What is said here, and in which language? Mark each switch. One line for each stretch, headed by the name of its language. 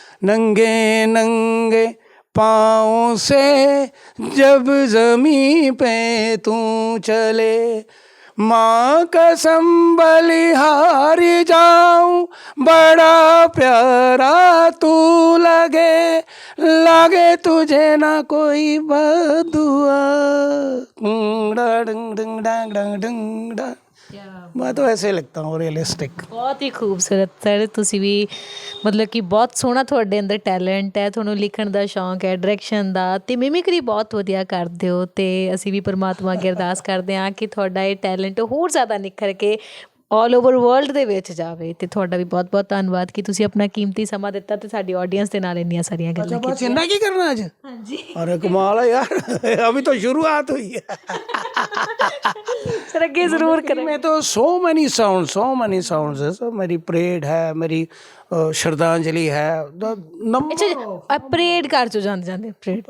Hindi: नंगे नंगे पाँव से जब ज़मीं पे तू चले, माँ कसम बलिहारी जाऊं, बड़ा प्यारा तू लगे, लगे तुझे ना कोई बदुआ, डंग डंग डंग डंग डंग। मैं तो ऐसे लिखता हूँ, रियलिस्टिक। बहुत ही खूबसूरत सर,
Punjabi: ਤੁਸੀਂ ਵੀ ਮਤਲਬ ਕਿ ਬਹੁਤ ਸੋਹਣਾ ਤੁਹਾਡੇ ਅੰਦਰ ਟੈਲੈਂਟ ਹੈ, ਤੁਹਾਨੂੰ ਲਿਖਣ ਦਾ ਸ਼ੌਂਕ ਹੈ, ਡਾਇਰੈਕਸ਼ਨ ਦਾ, ਤੇ ਮਿਮਿਕਰੀ ਬਹੁਤ ਵਧੀਆ ਕਰਦੇ ਹੋ, ਤੇ ਅਸੀਂ ਵੀ ਪਰਮਾਤਮਾ ਅੱਗੇ ਅਰਦਾਸ ਕਰਦੇ ਹਾਂ ਕਿ ਤੁਹਾਡਾ ਇਹ ਟੈਲੈਂਟ ਹੋਰ ਜ਼ਿਆਦਾ ਨਿਖਰ ਕੇ ਆਲ ਓਵਰ ਵਰਲਡ ਦੇ ਵਿੱਚ ਜਾਵੇ। ਤੇ ਤੁਹਾਡਾ ਵੀ ਬਹੁਤ ਬਹੁਤ ਧੰਨਵਾਦ ਕਿ ਤੁਸੀਂ ਆਪਣਾ ਕੀਮਤੀ ਸਮਾਂ ਦਿੱਤਾ ਤੇ ਸਾਡੀ ਆਡੀਅנס ਦੇ ਨਾਲ ਇੰਨੀਆਂ ਸਾਰੀਆਂ ਗੱਲਾਂ
Hindi: अच्छा बस इतना की करना आज? हाँ जी अरे कमाल है यार, अभी तो शुरुआत हुई है। सर आगे ज़रूर करें। मैं तो
English: so many sounds
Hindi: है। सो मेरी परेड है, मेरी श्रद्धांजलि है, अच्छा परेड कर चो जाते जाते परेड